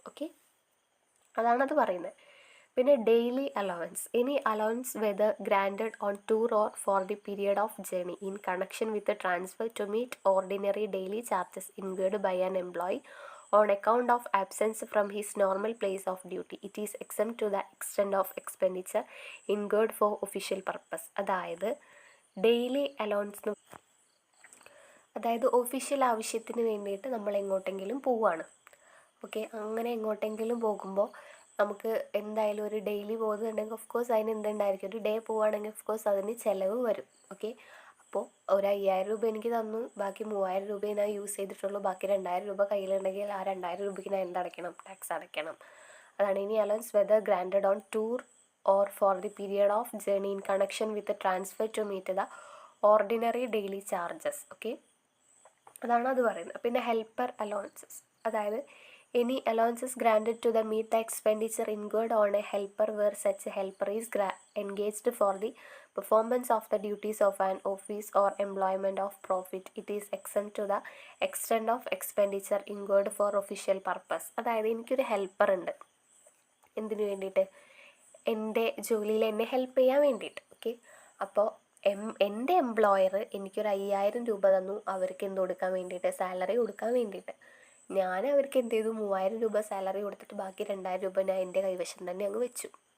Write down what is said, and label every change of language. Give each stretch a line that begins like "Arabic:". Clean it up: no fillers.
Malayalam: Okay, അതാണത് പറയുന്നത്. പിന്നെ daily allowance.
English: Any allowance whether granted on tour or for the period of journey in connection with transfer to meet ordinary daily charges incurred by an employee on account of absence from his normal place of duty. It is exempt to the extent of expenditure incurred for official purpose.
Malayalam: അതായത് daily allowance, അതായത് official ആവശ്യത്തിന് വേണ്ടിയിട്ട് നമ്മൾ എങ്ങോട്ടെങ്കിലും പോവുകയാണ്. Okay, അങ്ങനെ എങ്ങോട്ടെങ്കിലും പോകുമ്പോൾ നമുക്ക് എന്തായാലും ഒരു ഡെയിലി പോകുന്നുണ്ടെങ്കിൽ ഓഫ് കോഴ്സ് അതിന് എന്തുണ്ടായിരിക്കും, ഒരു ഡേ പോവുകയാണെങ്കിൽ ഓഫ് കോഴ്സ് അതിന് ചിലവ് വരും. ഓക്കെ, അപ്പോൾ ഒരു 5,000 രൂപ എനിക്ക് തന്നു, ബാക്കി 3,000 രൂപയെ ഞാൻ യൂസ് ചെയ്തിട്ടുള്ളൂ. ബാക്കി 2,000 രൂപ കയ്യിലുണ്ടെങ്കിൽ ആ 2,000 രൂപയ്ക്ക് ഞാൻ എന്തടയ്ക്കണം, ടാക്സ് അടയ്ക്കണം.
English: അതാണ് ഇനി allowance whether granted on tour or for the period of journey in connection with transfer to meet the ordinary daily charges.
Malayalam: Okay, അതാണ് അത് പറയുന്നത്. പിന്നെ
English: Helper allowances, അതായത് any allowances granted to the meet the expenditure incurred on a helper where such helper is engaged for the performance of the duties of an office or employment of profit. It is exempt to the extent of expenditure incurred for official purpose.
Malayalam: അതായത് എനിക്കൊരു helper ഉണ്ട്, എന്തിനു വേണ്ടിയിട്ട്, എൻ്റെ ജോലിയിൽ എന്നെ help ചെയ്യാൻ വേണ്ടിയിട്ട്. ഓക്കെ, അപ്പോൾ എൻ്റെ എംപ്ലോയർ എനിക്കൊരു 5,000 രൂപ തന്നു, അവർക്ക് എന്ത് കൊടുക്കാൻ വേണ്ടിയിട്ട്, സാലറി കൊടുക്കാൻ വേണ്ടിയിട്ട്. ഞാൻ അവർക്ക് എന്ത് ചെയ്തു, 3,000 രൂപ സാലറി കൊടുത്തിട്ട് ബാക്കി 2,000 രൂപ ഞാൻ എൻ്റെ കൈവശം തന്നെ അങ്ങ് വെച്ചു.